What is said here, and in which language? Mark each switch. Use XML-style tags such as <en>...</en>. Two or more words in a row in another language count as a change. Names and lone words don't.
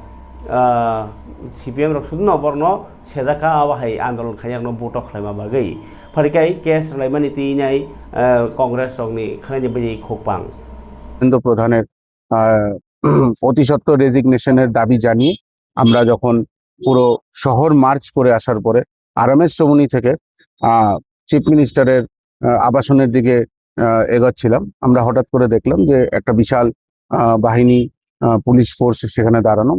<trp>CPM रक सुदुन बरनो सेजाखा अबाहाय आन्दोलन खायनो बोट खलायमा बागै फारिकाय केस लायमानि तिनाय कांग्रेस रकनि खायनि बायदि खोपां</trp> <bn>কেন্দ্র প্রধানের অতি সত্বর রেজিগনেশনের দাবি জানিয়ে আমরা যখন পুরো শহর মার্চ করে আসার পরে আরএমএস চৌমুহনী থেকে</bn> <en>chief minister's</en> <bn>আবাসনের দিকে এগোচ্ছিলাম, আমরা হঠাৎ করে দেখলাম যে একটা বিশাল বাহিনী</bn> <en>police force</en> <bn>সেখানে দাঁড়ানো।</bn>